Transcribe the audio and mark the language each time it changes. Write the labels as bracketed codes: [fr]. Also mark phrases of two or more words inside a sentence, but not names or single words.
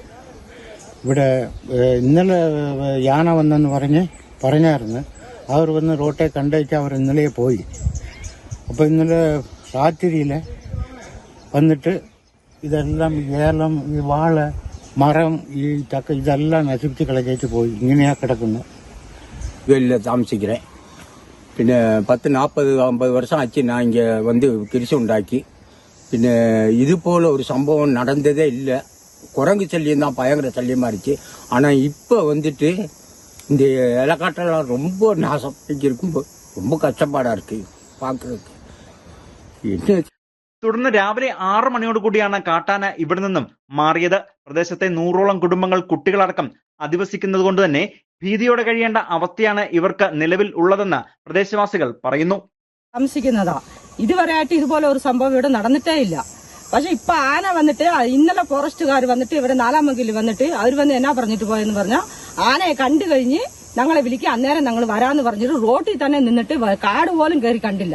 [ml] ഇവിടെ ഇന്നലെ യാന വന്നെന്ന് പറഞ്ഞായിരുന്നു. അവർ വന്ന് റോട്ടെ കണ്ടേച്ച് അവർ ഇന്നലെ പോയി. അപ്പോൾ ഇന്നലെ രാത്രിയിൽ വന്നിട്ട് ഇതെല്ലാം ഏലം, ഈ വാഴ, മരം, ഈ ചക്ക ഇതെല്ലാം നശിപ്പിച്ച് കളഞ്ഞേച്ച് പോയി. ഇങ്ങനെയാ കിടക്കുന്നത്. [ta] வெளியில் தாமசிக்கிறேன். പിന്നെ 10-40-50 வருஷம் ஆச்சு நான் இங்கே வந்து கிரிசு உண்டாக்கி. പിന്നെ இதுபோல் ஒரு சம்பவம் நடந்ததே இல்லை. குரங்கு சல்லியம் தான் பயங்கர சல்லியமாக இருந்துச்சு. ஆனால் இப்போ வந்துட்டு இந்த இலக்காட்டெல்லாம் ரொம்ப நாசம் இருக்கும்போது ரொம்ப கஷ்டப்பாடாக இருக்குது பார்க்குறதுக்கு. என்ன [ml] തുടർന്ന് രാവിലെ 6 മണിയോടുകൂടിയാണ് കാട്ടാന ഇവിടെ നിന്നും മാറിയത്. പ്രദേശത്തെ 100ഓളം കുടുംബങ്ങൾ, കുട്ടികളടക്കം അധിവസിക്കുന്നത് കൊണ്ട് തന്നെ ഭീതിയോടെ കഴിയേണ്ട അവസ്ഥയാണ് ഇവർക്ക് നിലവിൽ ഉള്ളതെന്ന് പ്രദേശവാസികൾ പറയുന്നു. താമസിക്കുന്നതാ. ഇതുവരെയായിട്ട് ഇതുപോലെ ഒരു സംഭവം ഇവിടെ നടന്നിട്ടേ ഇല്ല. പക്ഷെ ഇപ്പൊ ആന വന്നിട്ട് ഇന്നലെ ഫോറസ്റ്റുകാർ വന്നിട്ട് ഇവിടെ 4-ാം മങ്കില് വന്നിട്ട് അവർ വന്ന് എന്നാ പറഞ്ഞിട്ട് പോയെന്ന് പറഞ്ഞാൽ, ആനയെ കണ്ടു കഴിഞ്ഞ് ഞങ്ങളെ വിളിക്കുക, അന്നേരം ഞങ്ങൾ വരാന്ന് പറഞ്ഞിട്ട് റോഡിൽ തന്നെ നിന്നിട്ട് കാട് പോലും കയറി കണ്ടില്ല.